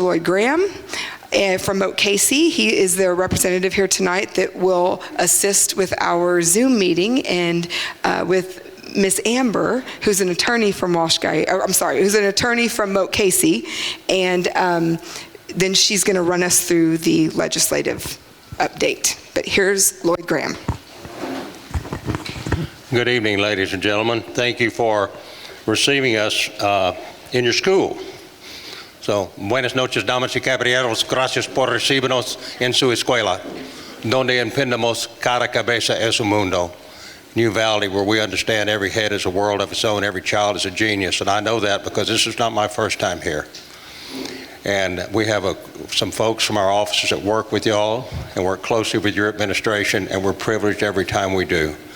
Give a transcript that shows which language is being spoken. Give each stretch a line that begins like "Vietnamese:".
English: Lloyd Graham from Moat Casey. He is their representative here tonight that will assist with our Zoom meeting, and with Miss Amber, who's an attorney from who's an attorney from Moat Casey, and then she's going to run us through the legislative update. But here's Lloyd Graham. Good evening, ladies and gentlemen. Thank you for receiving us in your school.
Spanish: So, buenas noches, damas y caballeros. Gracias por recibirnos en su escuela, donde entendemos cada cabeza es un mundo.
English: New Valley, where we understand every head is a world of its own, every child is a genius, and I know that because this is not my first time here. And we have some folks from our offices that work with y'all and work closely with your administration, and we're privileged every time we do.